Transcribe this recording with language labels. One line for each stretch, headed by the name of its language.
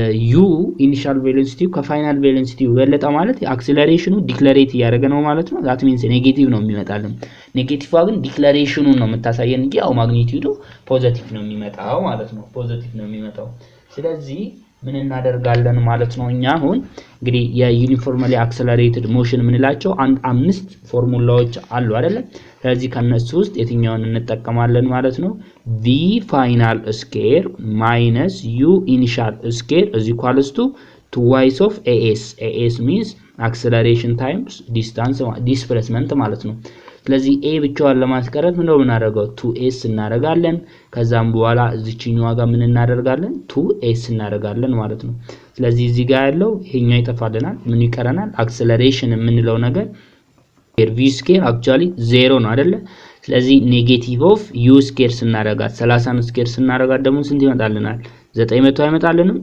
Amharic: ዩ ኢኒሻል ቬሎሲቲ ከፋይናል ቬሎሲቲ በለጠ ማለት አክሰለሬሽኑ ዲክለሬት ያደረገ ነው ማለት ነው። ዛት ሚንስ ኔጌቲቭ ነው የሚመጣልን። ኔጌቲቭ ግን ዲክለሬሽኑን ነው የምታሳየን እንጂ ያው ማግኒቲዩዱ ፖዚቲቭ ነው የሚመጣው ማለት ነው። ፖዚቲቭ ነው የሚመጣው። ስለዚህ ምን እናደርጋለን ማለት ነው? እኛ አሁን እንግዲህ የዩኒፎርማሊ አክሰለሬትድ ሞሽን ምንላቸው 5 ፎርሙላዎች አሉ አይደለ? ስለዚህ ከነሱ ውስጥ የትኛውን እንጠቀማለን ማለት ነው?
English: v final square minus u initial square is equals to twice of as means acceleration times distance displacement ማለት ነው።
Amharic: ስለዚህ a ብቻዋን ለማስቀረት ምን ነው እናደርጋው? 2s እናደርጋለን። ከዛም በኋላ እዚህኛው ጋር ምን እናደርጋለን? 2s እናደርጋለን ማለት ነው። ስለዚህ እዚህ ጋር ያለው ይሄኛው ይጠፋልናል። ምን ይቀረናል? አክሰለሬሽን የምንለው ነገር v ስኬር actually 0 ነው አይደለ? ስለዚህ ኔጌቲቭ ኦፍ u ስኬር ስናደርጋት 30 ስኬር ስናደርጋት ደግሞ ስንት ይመጣልናል? 900 አይመጣልንም?